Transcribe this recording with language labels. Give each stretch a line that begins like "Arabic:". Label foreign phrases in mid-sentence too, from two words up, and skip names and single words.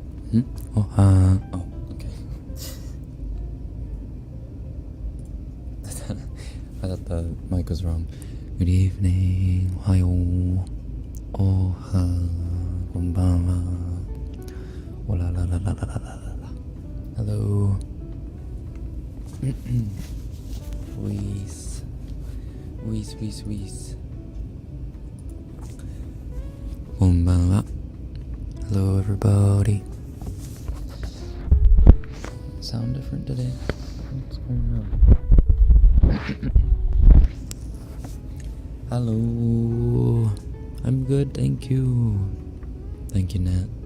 English: Oh, okay. I thought the mic was wrong. Good evening.
Japanese: おはよう。おは. Konbanwa. Ola la la la la la la la.
English: Hello. Whis. Whis, whis, whis. Konbanwa. Hello, everybody. Sound different today? What's going on? Hello. I'm good, thank you. Thank you, Nat.